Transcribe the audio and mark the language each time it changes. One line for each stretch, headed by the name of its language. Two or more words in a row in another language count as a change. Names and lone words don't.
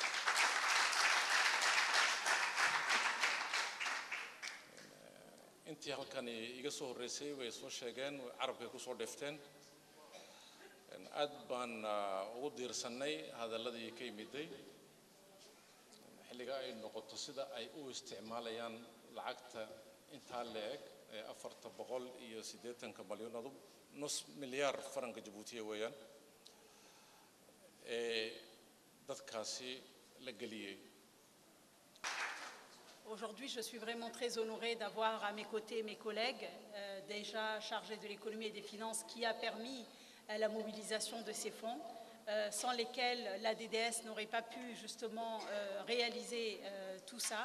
Somali: intii halkan iga soo horreysay way soo sheegeen carabkay ku soo dheefteen aad baan ugu diirsanay hadalladii ka yimiday xilliga ay noqoto sida ay u isticmaalayaan lacagta intaa leeg 480 malyan nus milyaar faranka Jabuutiya weeyaan dadkaasi la geliyay.
French: Aujourd'hui, je suis vraiment très honorée d'avoir à mes côtés mes collègues, déjà chargés de l'économie et des finances, qui a permis la mobilisation de ces fonds, sans lesquels la DDS n'aurait pas pu justement réaliser tout ça.